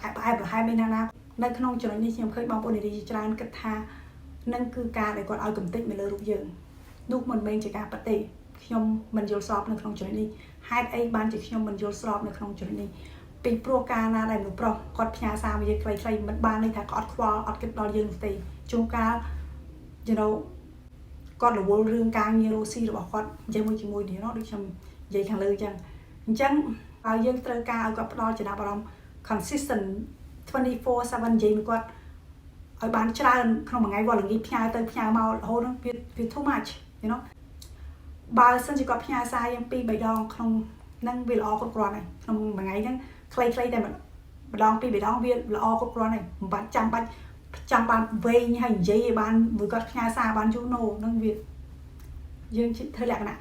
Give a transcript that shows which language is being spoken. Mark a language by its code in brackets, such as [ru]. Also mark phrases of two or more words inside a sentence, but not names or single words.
[km] ផ្អែមល្ហែមឯណានៅក្នុងចំណុចនេះខ្ញុំឃើញបងប្អូននារីច្រើនគិតថានឹងគឺការដែលគាត់ឲ្យកំតិចមកលើរូបយើងនោះ មិនមែនជាការប៉ັດទេខ្ញុំមិនយល់ស្របនៅក្នុងចំណុចនេះហេតុអីបានជាខ្ញុំមិនយល់ស្របនៅក្នុងចំណុចនេះពីព្រោះការណាដែលមនុស្សប្រុសគាត់ផ្ញើសារមកយើងខ្លីមិនបានន័យថាគាត់អត់ខ្វល់អត់គិតដល់យើងនោះទេជួនកាល [en] you know [km] គាត់រវល់រឿងការងាររស់ស៊ីរបស់គាត់ជាមួយនេះដូចខ្ញុំនិយាយខាងលើអញ្ចឹងឲ្យយើងត្រូវការឲ្យគាត់ផ្ដល់ចំណាប់អារម្មណ៍ consistent 24/7 និយាយមួយគាត់ឲ្យបានច្រើនក្នុងមួយថ្ងៃវល់ល្ងាចផ្ញើទៅផ្ញើមករហូតហ្នឹងវា [en] too much you know [km] បើសិនជាគាត់ផ្ញើសារយើង2 3ដងក្នុងហ្នឹងវាល្អគ្រប់គ្រាន់ហើយក្នុងមួយថ្ងៃហ្នឹងខ្លី តែម្ដង2 3ដងវាល្អគ្រប់គ្រាន់ហើយមិនបាច់ចាំបាច់ចាំបានវែងហើយនិយាយឲ្យបានមួយគាត់ផ្ញើសារបានយូរនោះហ្នឹងវាយើងធ្វើលក្ខណៈ